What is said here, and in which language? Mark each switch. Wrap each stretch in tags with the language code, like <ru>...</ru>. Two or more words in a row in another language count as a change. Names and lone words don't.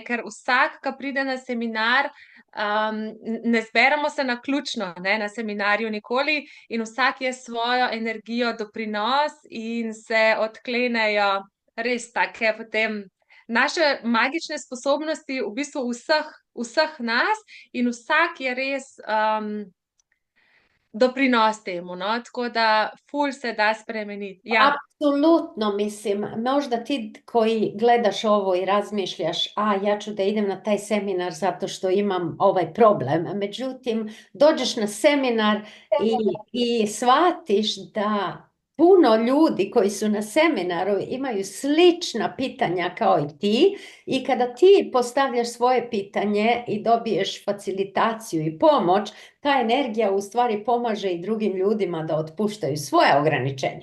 <sl>Ker vsak, ki pride na seminar, ne zberemo se na ključno, ne, na seminarju nikoli in vsak je svojo energijo doprinos in se odklenejo res take potem naše magične sposobnosti v bistvu vseh nas in vsak je res doprinos temu, no, tako da ful se da spremeniti. Ja,</sl> <sr>Apsolutno, mislim, možda ti koji gledaš ovo i razmišljaš, a ja ću da idem na taj seminar zato što imam ovaj problem. Međutim, dođeš na seminar i shvatiš da puno ljudi koji su na seminaru imaju slična pitanja kao i ti i kada ti postavljaš svoje pitanje i dobiješ facilitaciju i pomoć, ta energija u stvari pomaže i drugim ljudima da otpuštaju svoje ograničenje.</sr>